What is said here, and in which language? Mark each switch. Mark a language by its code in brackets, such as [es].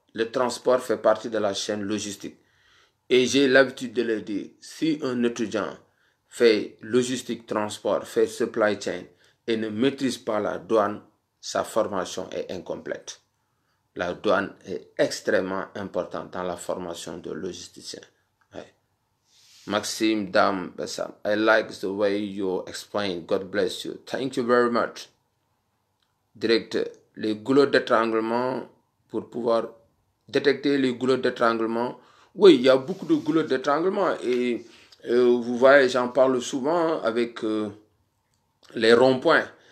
[fr] Le transport fait partie de la chaîne logistique. Et j'ai l'habitude de le dire, si un étudiant fait logistique, transport, fait supply chain et ne maîtrise pas la douane, sa formation est incomplète. La douane est extrêmement importante dans la formation de logisticien. [en] Maxime Dam Bessam, I like the way you explain. God bless you. Thank you very much. [fr] Directeur, les goulots d'étranglement pour pouvoir détecter les goulots d'étranglement. Oui, il y a beaucoup de goulots d'étranglement et vous voyez, j'en parle souvent avec les ronds-points.